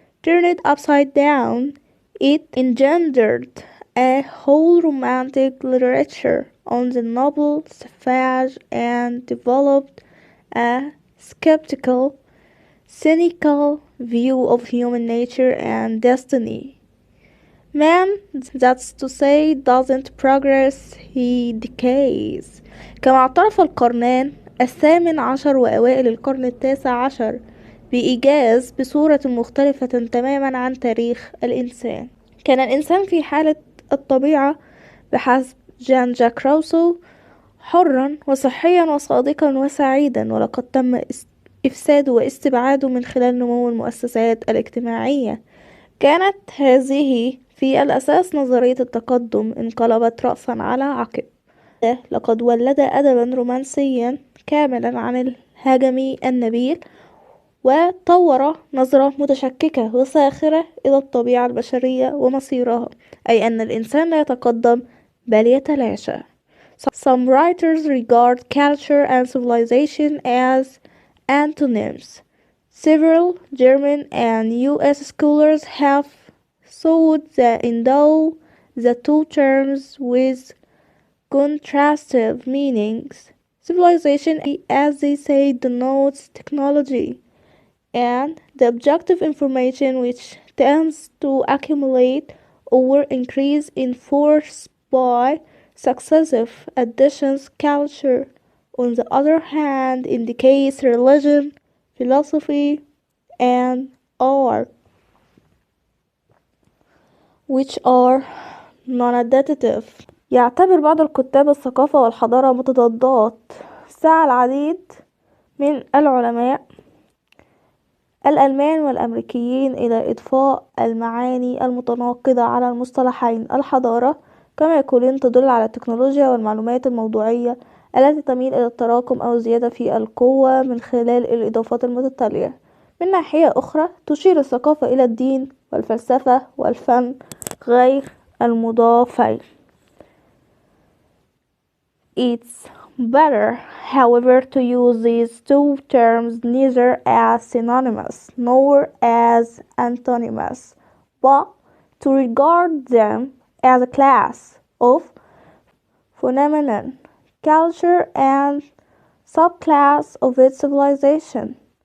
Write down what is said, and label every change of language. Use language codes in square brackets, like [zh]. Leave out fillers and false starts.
[en] Turned upside down, it engendered a whole romantic literature on the noble savage and developed a skeptical, cynical view of human nature and destiny. Man, that's to say, doesn't progress, he decays. [ar] كما اعترف القرنان ال18 وأوائل القرن ال19 بإيجاز بصورة مختلفة تماما عن تاريخ الإنسان. كان الإنسان في حالة الطبيعة بحسب جان جاك روسو حرا وصحيا وصادقا وسعيدا، ولقد تم إفساده واستبعاده من خلال نمو المؤسسات الاجتماعية. كانت هذه في الأساس نظرية التقدم انقلبت رأسا على عقب. لقد ولد أدبا رومانسيا كاملا عن الهجمي النبيل، وطور نظرة متشككة وساخرة إلى الطبيعة البشرية ومصيرها، أي أن الإنسان لا يتقدم بل يتلاشى. [en] Some writers regard culture and civilization as antonyms. Several German and US scholars have sought to endow the two terms with contrastive meanings. Civilization, as they say, denotes technology and the objective information which tends to accumulate or increase in force by Successive additions culture, on the other hand, indicates religion, philosophy, and art, which are non-additive. [ar] يعتبر بعض الكتاب الثقافة والحضارة متضادات. سعى العديد من العلماء الألمان والأمريكيين إلى إضفاء المعاني المتناقضة على المصطلحين الحضارة كما يقولون تدل على التكنولوجيا والمعلومات الموضوعية التي تميل إلى التراكم أو الزيادة في القوة من خلال الإضافات المتتالية. من ناحية أخرى تشير الثقافة إلى الدين والفلسفة والفن غير المضافين. [en] It's better, however, to use these two terms neither as synonymous nor as antonymous, but to regard them as a class of phenomenon, culture, and subclass of its civilization.